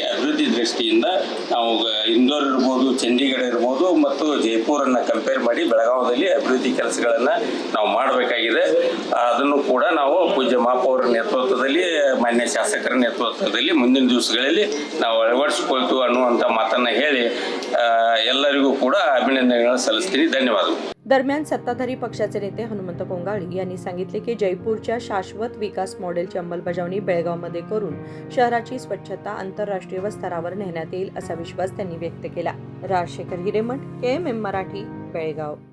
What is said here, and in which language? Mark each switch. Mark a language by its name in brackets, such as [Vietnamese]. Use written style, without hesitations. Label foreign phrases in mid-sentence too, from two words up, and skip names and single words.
[Kannada] ಅಭಿವೃದ್ಧಿ ದೃಷ್ಟಿಯಿಂದ ನಾವು ಇಂದೋರ್ ಇರ್ಬೋದು, ಚಂಡೀಗಢ ಇರ್ಬೋದು ಮತ್ತು ಜೈಪುರನ್ನು ಕಂಪೇರ್ ಮಾಡಿ ಬೆಳಗಾವಿಯಲ್ಲಿ ಅಭಿವೃದ್ಧಿ ಕೆಲಸಗಳನ್ನು ನಾವು ಮಾಡಬೇಕಾಗಿದೆ. ಅದನ್ನು ಕೂಡ ನಾವು ಪೂಜ್ಯ ಮಹಾಪೌರ ನೇತೃತ್ವದಲ್ಲಿ, ಮಾನ್ಯ ಶಾಸಕರ ನೇತೃತ್ವದಲ್ಲಿ ಮುಂದಿನ ದಿವಸಗಳಲ್ಲಿ ನಾವು ಅಳವಡಿಸಿಕೊಳ್ತೀವಿ ಅನ್ನುವಂಥ ಮಾತನ್ನು ಹೇಳಿ ಎಲ್ಲರಿಗೂ ಕೂಡ अभिनंदन सಲ್ಲಿಸ್ತೀನಿ. ಧನ್ಯವಾದಗಳು. [Marathi] दरम्यान सत्ताधारी पक्षाचे नेते हनुमंत कोंगाळी यांनी सांगितले की जयपूरच्या शाश्वत विकास मॉडेलची अंमलबजावणी बेळगावमध्ये करून शहराची स्वच्छता आंतरराष्ट्रीय स्तरावर नेण्यात येईल असा विश्वास त्यांनी व्यक्त केला. राजशेखर हिरेमठ, KMM मराठी, बेळगाव.